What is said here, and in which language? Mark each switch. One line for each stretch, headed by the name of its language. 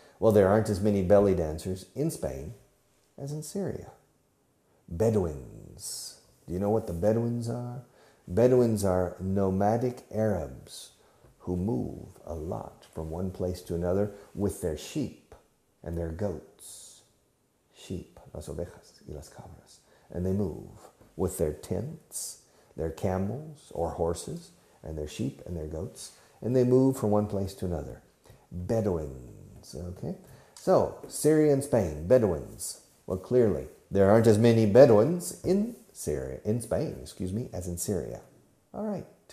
English: Well, there aren't as many belly dancers in Spain as in Syria. Bedouins. Do you know what the Bedouins are? Bedouins are nomadic Arabs who move a lot from one place to another with their sheep and their goats.
Spanish: Sheep, las ovejas y las cabras.
English: And they move with their tents, their camels or horses, and their sheep and their goats. And they move from one place to another. Bedouins. Okay? So, Syria and Spain, Bedouins. Well, clearly, there aren't as many Bedouins in Spain, as in Syria. All right.